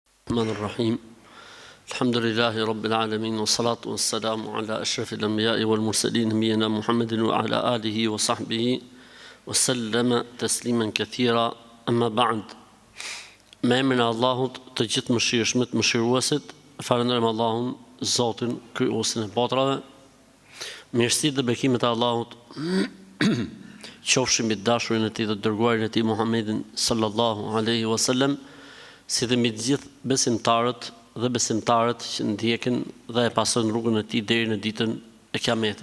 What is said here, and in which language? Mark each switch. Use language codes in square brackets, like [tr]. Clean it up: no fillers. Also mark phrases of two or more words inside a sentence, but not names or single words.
[ar] الرحمن الرحيم الحمد لله رب العالمين والصلاة والسلام على أشرف الأنبياء والمرسلين نبينا محمد وعلى آله وصحبه وسلم تسليما كثيرا أما بعد [sq] me emrin e Allahut të gjithë mëshirshmit, mëshiruesit, falenderojmë Allahun, Zotin, krijuesin e botrave. Mirësitë dhe bekimet e Allahut qofshin mbi dashurin e tij dhe dërguarin e tij Muhammedin [ar] صلى الله عليه وسلم, [sq] si dhe mbi të gjithë besimtarët dhe besimtarët që ndjekin dhe e pasojnë rrugën e tij deri në ditën e Kiametit.